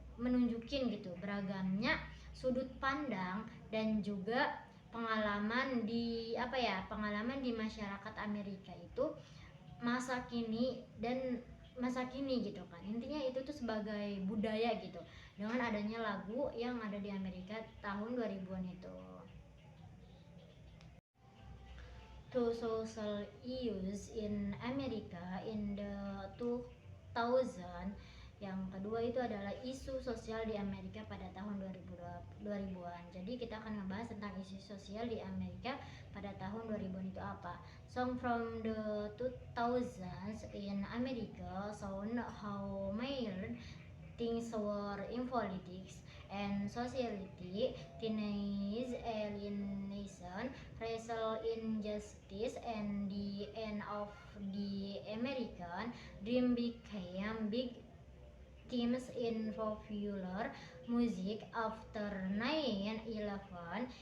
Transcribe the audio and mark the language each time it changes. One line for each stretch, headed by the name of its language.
Indonesian: menunjukin gitu beragamnya sudut pandang dan juga pengalaman di masyarakat Amerika itu masa kini dan masa kini gitu kan. Intinya itu tuh sebagai budaya gitu dengan adanya lagu yang ada di Amerika tahun 2000-an itu.
English: To social issues in America in the 2000.
Indonesian: Yang kedua itu adalah isu sosial di Amerika pada tahun 2000-an. Jadi kita akan ngebahas tentang isu sosial di Amerika pada tahun 2000-an itu apa.
English: Song from the 2000s in America sound how major things were in politics and society, teenage alienation, racial injustice, and the end of the American dream became big themes in popular music after 9/11.